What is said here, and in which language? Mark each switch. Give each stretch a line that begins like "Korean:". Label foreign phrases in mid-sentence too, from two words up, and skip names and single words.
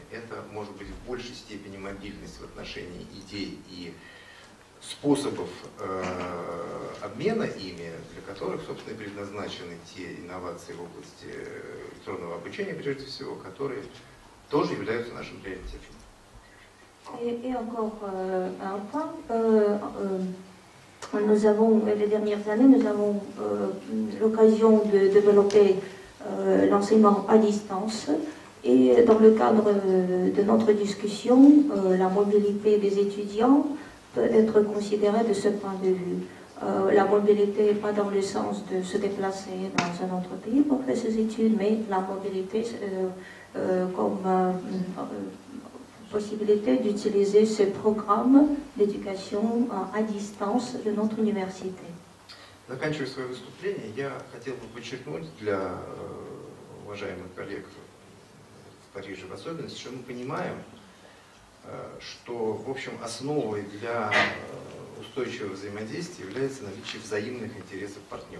Russian: Это может быть в большей степени мобильность в отношении идей и способов обмена ими, для которых, собственно, и предназначены те инновации в области электронного обучения, прежде всего, которые тоже являются нашим приоритетом.
French: Et encore un point, les dernières années, nous avons l'occasion de développer l'enseignement à distance et dans le cadre de notre discussion, la mobilité des étudiants peut être considérée de ce point de vue. La mobilité, pas dans le sens de se déplacer dans un autre pays pour faire ses études, mais la mobilité comme possibilité d'utiliser ce programme d'éducation à distance de notre université.
Russian: Заканчивая свое выступление, я хотел бы подчеркнуть для уважаемых коллег в Париже в особенности, что мы понимаем, что, в общем, основой для устойчивого взаимодействия является наличие взаимных интересов партнеров.